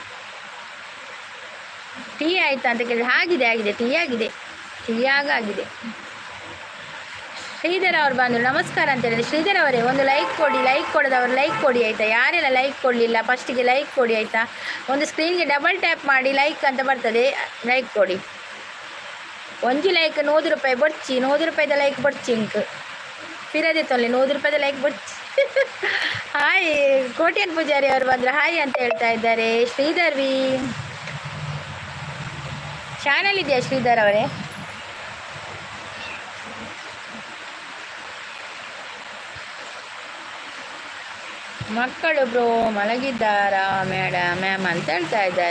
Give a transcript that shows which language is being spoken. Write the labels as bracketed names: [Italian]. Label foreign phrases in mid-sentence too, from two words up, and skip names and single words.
[Kannada] ಟೀ ಆಯ್ತಾ ಅಂತ ಕೇಳಿದ್ರೆ ಆಗಿದೆ ಟೀ ಆಗಿದೆ. ಶ್ರೀಧರ್ ಅವ್ರು ಬಂದರು. ನಮಸ್ಕಾರ ಅಂತ ಹೇಳಿದ್ರೆ ಶ್ರೀಧರ್ ಅವರೇ ಒಂದು ಲೈಕ್ ಕೊಡಿ. ಲೈಕ್ ಕೊಡೋದವ್ರು ಲೈಕ್ ಕೊಡಿ ಆಯಿತಾ. ಯಾರೆಲ್ಲ ಲೈಕ್ ಕೊಡಲಿಲ್ಲ ಫಸ್ಟಿಗೆ ಲೈಕ್ ಕೊಡಿ ಆಯಿತಾ. ಒಂದು ಸ್ಕ್ರೀನ್ಗೆ [English] double tap [Kannada] ಮಾಡಿ ಲೈಕ್ ಅಂತ ಬರ್ತದೆ, ಲೈಕ್ ಕೊಡಿ. [Tulu] ಒಂಜಿ ಲೈಕ್ 100 ರೂಪಾಯಿ ಬೊಡ್ಚಿ. 100 ರೂಪಾಯಿದ ಲೈಕ್ ಬೊಡ್ಚಿ ಇಂಕ್ ಪಿರದೆ ತೊಲ್ಲಿ 100 ರೂಪಾಯಿದ ಲೈಕ್ ಬೊಡ್ಚಿ. [Kannada] ಹಾಯ್ ಕೋಟ್ಯನ್ ಪೂಜಾರಿ ಅವರು ಬಂದರು. ಹಾಯ್ ಅಂತ ಹೇಳ್ತಾ ಇದ್ದಾರೆ. ಶ್ರೀಧರ್ವಿ ಚಾನಲ್ ಇದೆಯಾ ಶ್ರೀಧರ್ ಅವರೇ? ಮಕ್ಕಳು ಬ್ರೋ ಮಲಗಿದ್ದಾರಾ ಮ್ಯಾಮ್ ಅಂತ ಹೇಳ್ತಾ ಇದ್ದಾರೆ.